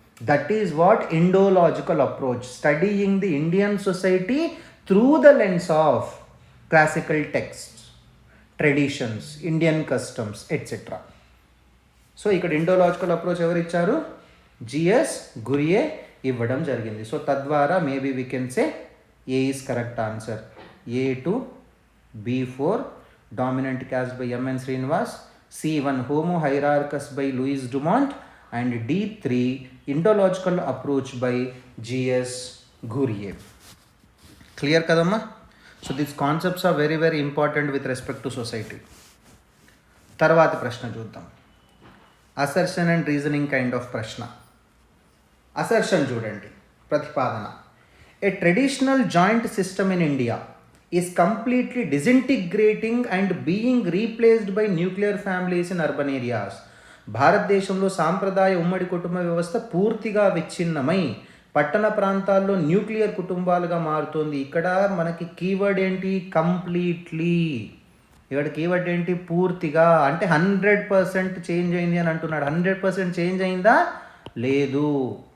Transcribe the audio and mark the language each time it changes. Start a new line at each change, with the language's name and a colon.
English: That is what Indological approach, studying the Indian society through the lens of classical text, traditions, Indian customs etcetera.
Telugu: So ఇక్కడ ఇండోలాజికల్ approach ఎవరు ఇచ్చారు? GS Ghurye ఇవ్వడం జరిగింది.
English: So తద్వారా maybe we can say A is correct answer. A2 B4 dominant caste by M.N. Srinivas, C1 Homo hierarchus by Louis Dumont, and D3 Indological approach by G.S. Ghurye.
Telugu: Clear kadamma?
English: So these concepts are very very important with respect to society.
Telugu: Tarvati prashna chuddam.
English: Assertion and reasoning kind of prashna. Assertion
Telugu: chudandi, pratipadana.
English: A traditional joint system in India is completely disintegrating and being replaced by nuclear families in urban areas.
Telugu: భారతదేశంలో సాంప్రదాయ ఉమ్మడి కుటుంబ వ్యవస్థ పూర్తిగా విచ్ఛిన్నమై పట్టణ ప్రాంతాల్లో nuclear కుటుంబాలుగా మారుతోంది. ఇక్కడ మనకి కీవర్డ్ ఏంటి? కంప్లీట్లీ. ఇక్కడ కీవర్డ్ ఏంటి? పూర్తిగా. అంటే 100% చేంజ్ అయింది అని అంటున్నాడు. 100% చేంజ్ అయిందా? లేదు.